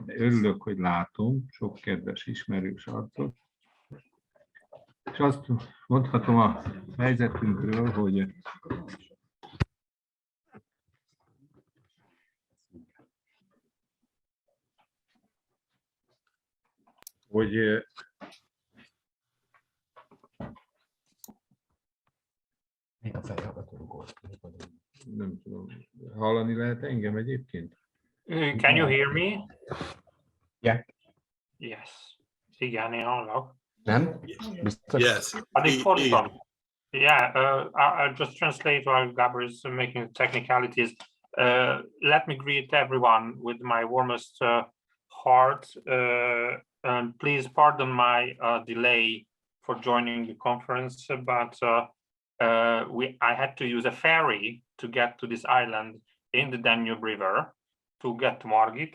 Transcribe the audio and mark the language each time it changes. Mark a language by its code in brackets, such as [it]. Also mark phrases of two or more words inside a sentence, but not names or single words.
[hu] De örülök, hogy látom sok kedves ismerős arcot, és azt mondhatom a helyzetünkről, hogy nem tudom, hallani lehet engem egyébként? [en] Can you hear me? Yeah. Yes. [hu] Igen, én hallok. Nem? Biztos? Yes. Addig fordítom. [en] Yeah, I'll just translate while Gabor is making the technicalities. Let me greet everyone with my warmest heart. And please pardon my delay for joining the conference, but I had to use a ferry to get to this island in the Danube River to get to Margit.